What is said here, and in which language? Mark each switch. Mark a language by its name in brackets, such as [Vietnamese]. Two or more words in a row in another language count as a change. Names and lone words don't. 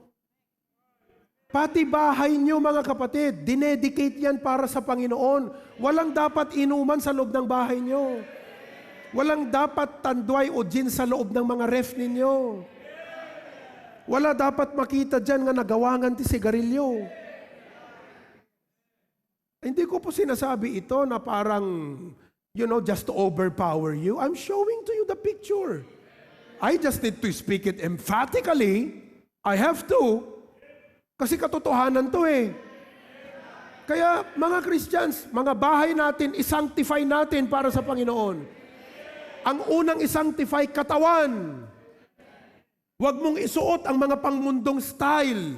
[Filipino] Pati bahay niyo mga kapatid, dinedicate yan para sa Panginoon. Walang dapat inuman sa loob ng bahay niyo. Walang dapat tandway o gin sa loob ng mga ref ninyo. Wala dapat makita dyan [Iloko] nga nagawangan ti sigarilyo. [Filipino] Hindi ko po sinasabi ito na parang, [English] just to overpower you. I'm showing to you the picture. I just need to speak it emphatically. I have to. [Filipino] Kasi katotohanan to eh. Kaya mga Christians, mga bahay natin, isanctify natin para sa Panginoon. Ang unang isanctify, katawan. Huwag mong isuot ang mga pangmundong style.